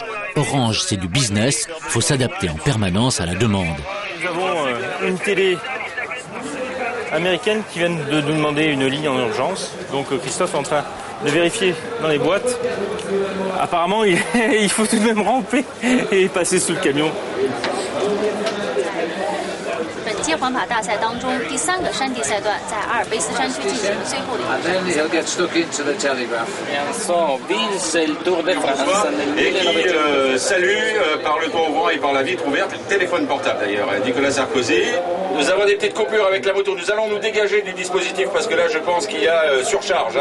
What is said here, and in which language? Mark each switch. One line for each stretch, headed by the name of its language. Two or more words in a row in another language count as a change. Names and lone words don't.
French: Orange, c'est du business, faut s'adapter en permanence à la demande. Nous avons une télé américaine qui vient de nous demander une ligne en urgence. Donc Christophe est en train de vérifier dans les boîtes. Apparemment, il faut tout de même ramper et passer sous le camion.
Chinese: 本届环法大赛当中，第3个山地赛段在阿尔卑斯山区进行最后的一
French: Et qui salue par le toit ouvrant et par la vitre ouverte, le téléphone portable d'ailleurs, Nicolas Sarkozy. Nous avons des petites coupures avec la moto, nous allons nous dégager du dispositif parce que là je pense qu'il y a surcharge.